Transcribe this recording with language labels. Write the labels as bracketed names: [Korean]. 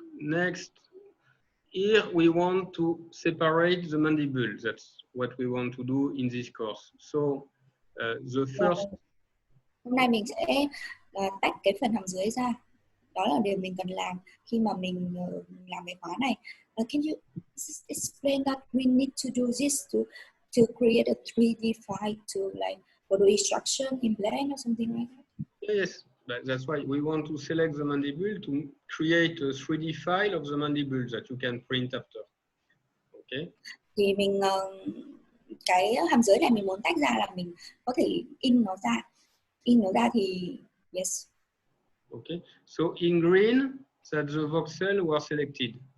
[English] Next, here we want to separate the mandible. That's what we want to do in this course. So the first. [Vietnamese] Hôm nay mình sẽ tách cái phần hàm dưới ra. Đó là điều mình cần làm khi mà mình làm cái khóa này. [English] Can you explain that we need to do this to create a 3D file to like for the instruction in Blend or something like that? Yes, that's why we want to select the mandible to create a 3D file of the mandible that you can print after. Okay. [Vietnamese] Thì mình cái hàm dưới này mình muốn tách ra là mình có thể in nó ra thì yes. [English] Okay, so in green, that the voxel were selected.